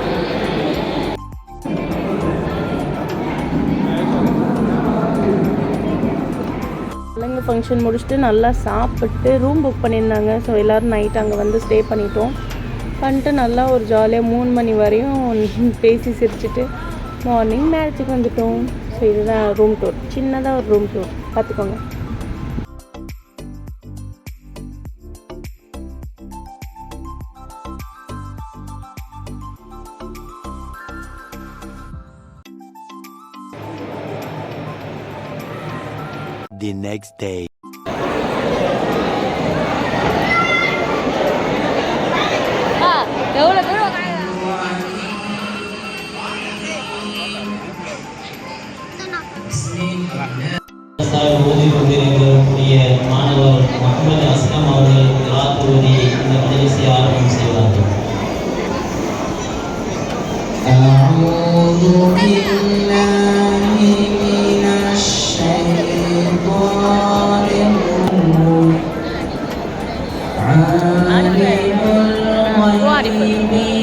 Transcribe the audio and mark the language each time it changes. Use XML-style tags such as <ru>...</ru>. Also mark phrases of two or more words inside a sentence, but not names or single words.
<ta>பிள்ளைங்க ஃபங்க்ஷன் முடிச்சுட்டு நல்லா சாப்பிட்டு</ta> <en>room book</en> <ta>பண்ணியிருந்தாங்க. ஸோ எல்லோரும் நைட் அங்கே வந்து ஸ்டே பண்ணிட்டு நல்லா ஒரு ஜாலியாக 3 மணி வரையும் பேசி சிரிச்சுட்டு</ta> <en>morning marriage</en> <ta>வந்துட்டோம். ஸோ இதுதான்</ta> <en>room tour,</en> <ta>சின்னதாக ஒரு</ta> <en>room tour</en> <ta>பார்த்துக்கோங்க.</ta> <en>The next day.</en> <ta>ஓதி கொண்டிருக்கக்கூடிய மாணவர் முகமது அஸ்லம் அவர்கள் கிராத் ஓதி இந்த மஜ்லிஸை ஆரம்பம் செய்வார்கள்.</ta> <ar>أعوذ بالله من الشيطان الرجيم. عالم الغيب</ar>